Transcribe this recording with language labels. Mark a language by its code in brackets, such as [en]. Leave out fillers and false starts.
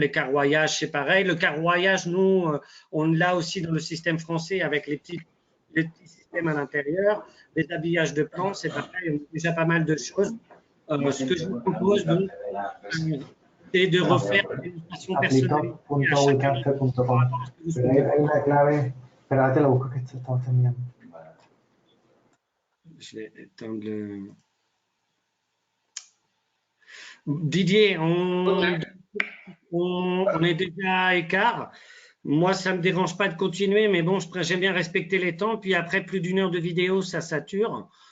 [fr] Les carroyages, c'est pareil. Le carroyage, nous, on l'a aussi dans le système français avec les petits systèmes à l'intérieur. Les habillages de plans, c'est pareil, on a déjà pas mal de choses. Ce que je vous propose, donc, c'est de [es] No, [fr] refaire [es] pero [fr] une démonstration personnalisée à chacun de Applytop.wecancel.com. vous [es] Pero hay una clave, pero ahora te la busco que estamos terminando. [fr] Je vais éteindre le… Didier, on est déjà à écart. Moi, ça ne me dérange pas de continuer, mais bon, j'aime bien respecter les temps. Puis après, plus d'1 heure de vidéo, ça sature.